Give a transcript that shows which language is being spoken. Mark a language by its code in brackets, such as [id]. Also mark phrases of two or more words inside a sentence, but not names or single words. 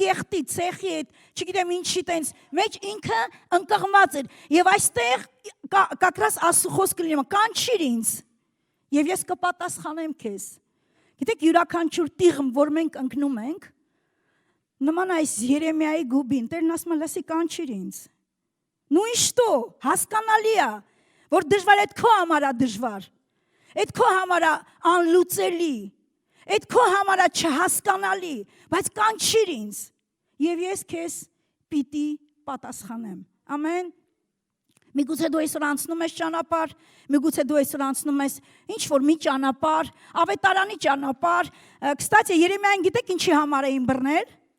[hy] կեղտի ցեխի այդ, չգիտեմ ինչի տենց, մեջ ինքը ընկղմած էր, եւ այստեղ կակրաս Աստծո խոսքը լինում է, կանչիր ինձ, եւ ես կպատասխանեմ քեզ։ Գիտեք, յուրաքանչյուր տիղմ, որ մենք ընկնում ենք, նման այս Երեմիայի գուբին, Տերն ասում է, լսի կանչիր ինձ։ Ну [ru] и что, [hy] հասկանալի է, որ դժվար է, քո համար է դժվար։ Այդ քո համար է անլուծելի, այդ քո համար է չհասկանալի, բայց կանչիր ինձ, եւ ես քեզ պիտի պատասխանեմ։ Ամեն։ Միգուցե դու այսօր անցնում ես ճանապարհ, միգուցե դու այսօր անցնում ես ինչ որ մի ճանապարհ, ավետարանի ճանապարհ։ Կստացի Երեմիային գիտեք ինչի համար էին բռնել։